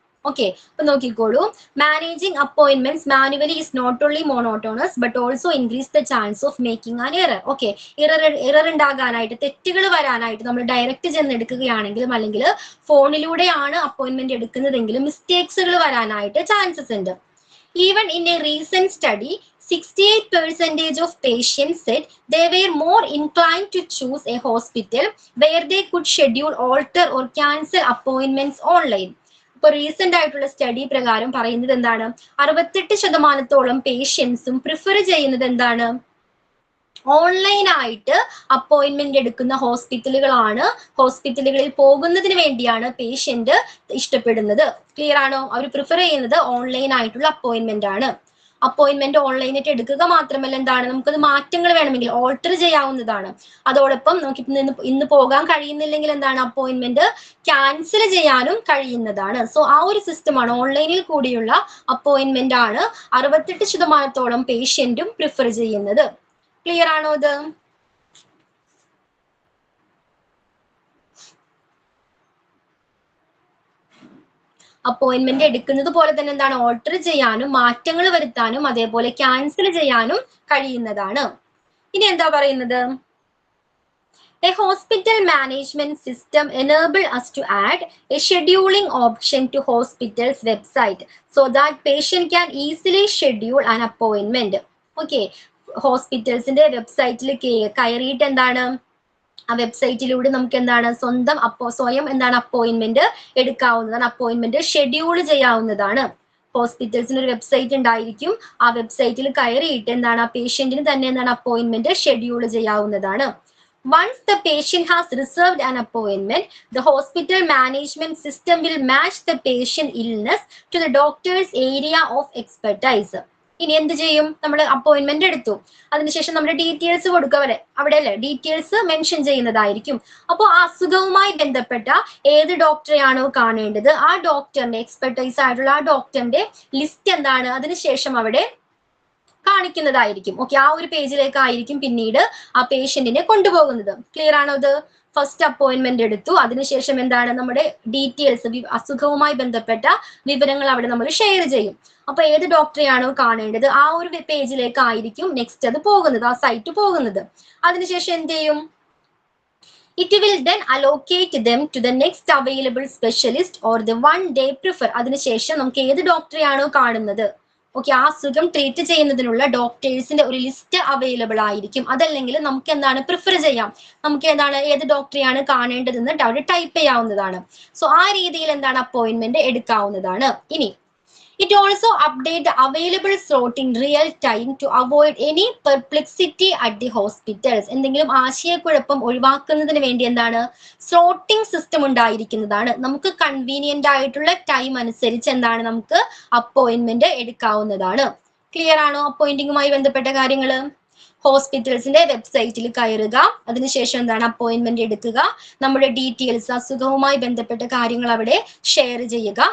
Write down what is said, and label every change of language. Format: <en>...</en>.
<en>Okay, അപ്പൊ നോക്കിക്കോളൂ, managing appointments manually is not only monotonous but also increase the chance of making an error.</en> <ml>Okay, error ഉണ്ടാകാനായിട്ട്, തെറ്റുകൾ വരാനായിട്ട് നമ്മൾ direct ചെന്ന് എടുക്കുകയാണെങ്കിലും അല്ലെങ്കിൽ ഫോണിലൂടെയാണ് അപ്പോയിന്റ്മെന്റ് എടുക്കുന്നതെങ്കിലും മിസ്റ്റേക്സുകൾ വരാനായിട്ട് ചാൻസസ് ഉണ്ട്.</ml> <en>Even in a recent study 68% of patients said they were more inclined to choose a hospital where they could schedule, alter or cancel appointments online.</en> <ml>ഇപ്പൊ recent ആയിട്ടുള്ള study പ്രകാരം പറയുന്നത് എന്താണ്, 68% പേഷ്യൻസും പ്രിഫർ ചെയ്യുന്നത് എന്താണ്, ഓൺലൈനായിട്ട് അപ്പോയിന്റ്മെന്റ് എടുക്കുന്ന ഹോസ്പിറ്റലുകളിൽ പോകുന്നതിന് വേണ്ടിയാണ് പേഷ്യന്റ് ഇഷ്ടപ്പെടുന്നത്. ക്ലിയർ ആണോ? അവർ പ്രിഫർ ചെയ്യുന്നത് ഓൺലൈൻ ആയിട്ടുള്ള അപ്പോയിന്റ്മെന്റ് ആണ്. അപ്പോയിന്റ്മെന്റ് ഓൺലൈനായിട്ട് എടുക്കുക മാത്രമല്ല എന്താണ്, നമുക്കത് മാറ്റങ്ങൾ വേണമെങ്കിൽ ഓൾട്ടർ ചെയ്യാവുന്നതാണ്. അതോടൊപ്പം നമുക്ക് ഇന്ന് പോകാൻ കഴിയുന്നില്ലെങ്കിൽ എന്താണ്, അപ്പോയിന്റ്മെന്റ് ക്യാൻസൽ ചെയ്യാനും കഴിയുന്നതാണ്. സോ ആ ഒരു സിസ്റ്റമാണ്, ഓൺലൈനിൽ കൂടിയുള്ള അപ്പോയിന്റ്മെന്റ് ആണ് 68% പേഷ്യന്റും പ്രിഫർ ചെയ്യുന്നത്. ക്ലിയർ ആണോ ഇത്? അപ്പോയിന്റ്മെന്റ് എടുക്കുന്നത് പോലെ തന്നെ എന്താണ്, ഓൾട്ടർ ചെയ്യാനും മാറ്റങ്ങൾ വരുത്താനും അതേപോലെ ക്യാൻസൽ ചെയ്യാനും കഴിയുന്നതാണ്. ഇനി എന്താ പറയുന്നത്?</ml> <en>A hospital management system enable us to add a scheduling option to hospital's website so that patient can easily schedule an appointment.</en> <ml>Okay, ഹോസ്പിറ്റൽസിന്റെ വെബ്സൈറ്റിൽ കയറിയിട്ട് എന്താണ്, ആ വെബ്സൈറ്റിലൂടെ നമുക്ക് എന്താണ് സ്വയം എന്താണ് അപ്പോയിന്റ്മെന്റ് എടുക്കാവുന്നതാണ്, അപ്പോയിന്റ്മെന്റ് ഷെഡ്യൂൾ ചെയ്യാവുന്നതാണ്. ഹോസ്പിറ്റൽസിന് ഒരു വെബ്സൈറ്റ് ഉണ്ടായിരിക്കും. ആ വെബ്സൈറ്റിൽ കയറിയിട്ട് എന്താണ്, ആ പേഷ്യന്റിന് തന്നെ എന്താണ് അപ്പോയിന്റ്മെന്റ് ഷെഡ്യൂൾ ചെയ്യാവുന്നതാണ്.</ml> <en>Once the patient has reserved an appointment, the hospital management system will match the patient illness to the doctor's area of expertise.</en> <ml>ഇനി എന്ത് ചെയ്യും? നമ്മൾ അപ്പോയിന്റ്മെന്റ് എടുത്തു, അതിനുശേഷം നമ്മുടെ ഡീറ്റെയിൽസ് കൊടുക്കുക, അവിടെ അല്ലെ ഡീറ്റെയിൽസ് മെൻഷൻ ചെയ്യുന്നതായിരിക്കും. അപ്പോൾ ആ അസുഖവുമായി ബന്ധപ്പെട്ട ഏത് ഡോക്ടറെയാണോ കാണേണ്ടത് ആ ഡോക്ടറിന്റെ എക്സ്പെർട്ടൈസ് ആയിട്ടുള്ള ആ ഡോക്ടറിന്റെ ലിസ്റ്റ് എന്താണ് അതിനുശേഷം അവിടെ കാണിക്കുന്നതായിരിക്കും. ഓക്കെ, ആ ഒരു പേജിലേക്കായിരിക്കും പിന്നീട് ആ പേഷ്യന്റിനെ കൊണ്ടുപോകുന്നത്. ക്ലിയർ ആണോ ഇത്? ഫസ്റ്റ് അപ്പോയിന്റ്മെന്റ് എടുത്തു, അതിനുശേഷം എന്താണ് നമ്മുടെ ഡീറ്റെയിൽസ്, അസുഖവുമായി ബന്ധപ്പെട്ട വിവരങ്ങൾ അവിടെ നമ്മൾ ഷെയർ ചെയ്യും. അപ്പൊ ഏത് ഡോക്ടറെയാണോ കാണേണ്ടത് ആ ഒരു പേജിലേക്കായിരിക്കും നെക്സ്റ്റ് അത് പോകുന്നത്, ആ സൈറ്റ് പോകുന്നത്. അതിനുശേഷം എന്ത് ചെയ്യും?</ml> <en>It will then allocate them to the next available specialist or the one they prefer.</en> <ml>അതിനുശേഷം നമുക്ക് ഏത് ഡോക്ടറെയാണോ കാണുന്നത്, ഓക്കെ, ആ അസുഖം ട്രീറ്റ് ചെയ്യുന്നതിനുള്ള ഡോക്ടേഴ്സിന്റെ ഒരു ലിസ്റ്റ് അവൈലബിൾ ആയിരിക്കും. അതല്ലെങ്കിൽ നമുക്ക് എന്താണ് പ്രിഫർ ചെയ്യാം, നമുക്ക് എന്താണ് ഏത് ഡോക്ടറെയാണ് കാണേണ്ടതെന്ന് അവിടെ ടൈപ്പ് ചെയ്യാവുന്നതാണ്. സോ ആ രീതിയിൽ എന്താണ് അപ്പോയിന്റ്മെന്റ് എടുക്കാവുന്നതാണ്.</ml> <en>ഇനി it also update the available slot in real time to avoid any perplexity at the hospitals.</en> <ml>എന്തെങ്കിലും ആശയക്കുഴപ്പം ഒഴിവാക്കുന്നതിന് വേണ്ടി എന്താണ് സ്ലോട്ടിംഗ് സിസ്റ്റം ഉണ്ടായിരിക്കുന്നതാണ്. നമുക്ക് കൺവീനിയന്റ് ആയിട്ടുള്ള ടൈം അനുസരിച്ച് എന്താണ് നമുക്ക് അപ്പോയിന്റ്മെന്റ് എടുക്കാവുന്നതാണ്. ക്ലിയർ ആണോ അപ്പോയിന്റിങ്ങുമായി ബന്ധപ്പെട്ട കാര്യങ്ങൾ? ഹോസ്പിറ്റൽസിന്റെ വെബ്സൈറ്റിൽ കയറുക, അതിനുശേഷം എന്താണ് അപ്പോയിന്റ്മെന്റ് എടുക്കുക, നമ്മുടെ ഡീറ്റെയിൽസ് അസുഖവുമായി ബന്ധപ്പെട്ട കാര്യങ്ങൾ അവിടെ ഷെയർ ചെയ്യുക.</ml>